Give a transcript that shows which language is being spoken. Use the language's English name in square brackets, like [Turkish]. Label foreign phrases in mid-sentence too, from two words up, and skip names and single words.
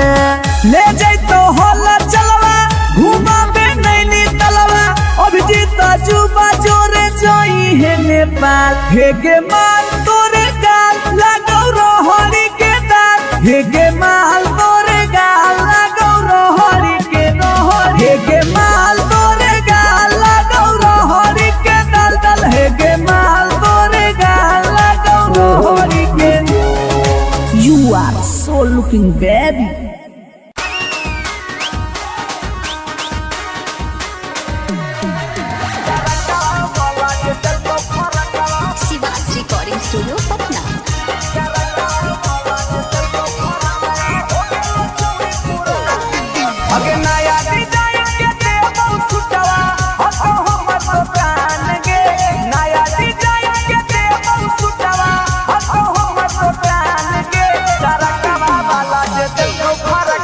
[Angika] ले जैतो होला चलवा घुमा बे नैनी तलवा, अभिजीत जुबा जोरे जोई है नेपाल, हे गे माल तोरे गाल लगौ रहरी के दाल, हे गे माल तोरे गाल लगौ रहरी के रहरी, हे गे माल तोरे गाल लगौ रहरी के दल दल, हे गे माल तोरे गाल लगौ रहरी के। [English] You are so looking baby. Shivaj Recording Studio Patna. [Angika] अगे नया डिजाइन के देबो सुटवा, हतो हमर दुकान गे, नया डिजाइन के देबो सुटवा, हतो हमर दुकान गे, तरकवा वाला जे देखो